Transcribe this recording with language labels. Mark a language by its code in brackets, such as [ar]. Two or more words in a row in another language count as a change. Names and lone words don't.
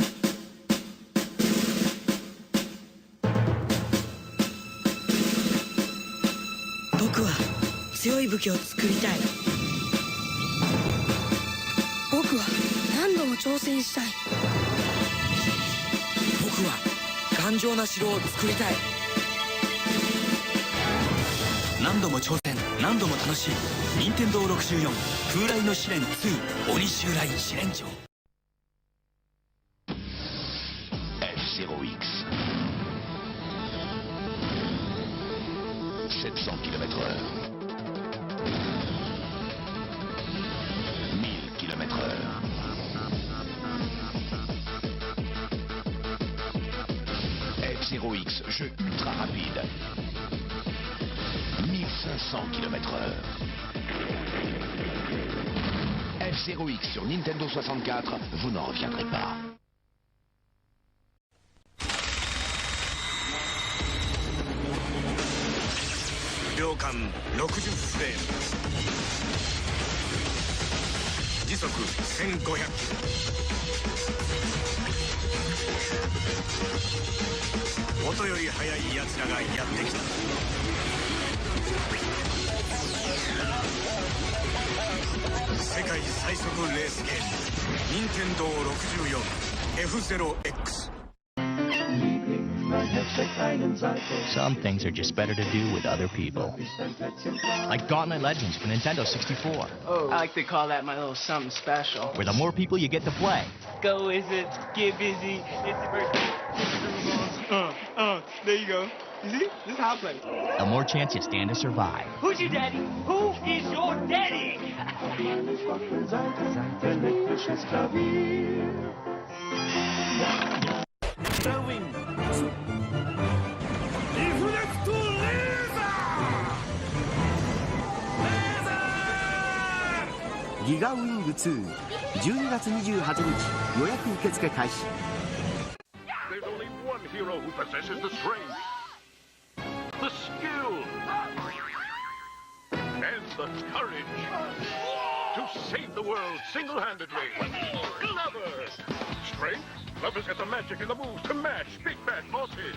[ja] 僕は強い武器を作りたい僕は何度も挑戦したい僕は頑丈な城を作りたい何度も挑戦何度も楽しい任天堂64風来の試練2鬼襲来試練場 [fr] F0X 700 km/h 1000 km/h F0X, jeu ultra rapide 1500 km/h F0X sur Nintendo 64, vous n'en reviendrez pas. [ja] 秒間60フレーム時速1500キロ音より速い奴らがやってきた世界最速レースゲーム任天堂64 F0X [en] Some things are just better to do with other people. Like Gauntlet Legends for Nintendo 64. Oh, I like to call that my little something special. Where the more people you get to play. Go Wizards, get busy, it's the birthday. There you go. You see? This is how I play. The more chance you stand to survive. Who's your daddy? Who is your daddy? Going. [ja] ギガウィング2 12月28日予約受付開始 [en] There's only one hero who possesses the strength, the skill, and the courage to save the world single-handedly. Glover! Strength? Glover's got the magic and the moves to mash big bad bosses.